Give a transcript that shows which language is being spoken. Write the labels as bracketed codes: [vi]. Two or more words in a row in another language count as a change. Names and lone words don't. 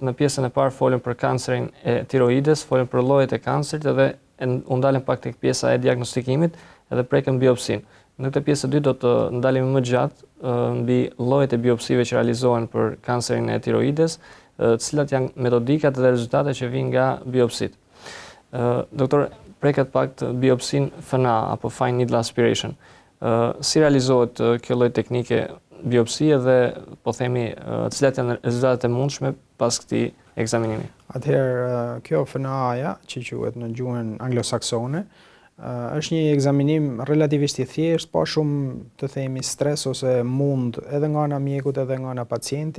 [sq] Në pjesën e parë folëm për kancerin e tiroides, folëm për llojet e kancerit dhe u ndalëm pak tek pjesa e diagnostikimit edhe prekëm biopsinë. Në këtë pjesë të dytë do të ndalemi më gjatë mbi llojet e biopsive që realizohen për kancerin e tiroides, cilat janë metodikat dhe rezultatet që vijnë nga biopsitë. Doktor, preket pak të biopsinë FNA apo [en] fine needle aspiration. [sq] Si realizohet kjo lloj teknike biopsie dhe po themi cilat janë rezultatet e mundshme pas këtij ekzaminimi? Atëherë kjo FNA-ja, që quhet në gjuhën anglosaksone, është një ekzaminim relativisht i thjeshtë, pa shumë të themi stres ose mund edhe nga ana mjekut edhe nga ana pacientit.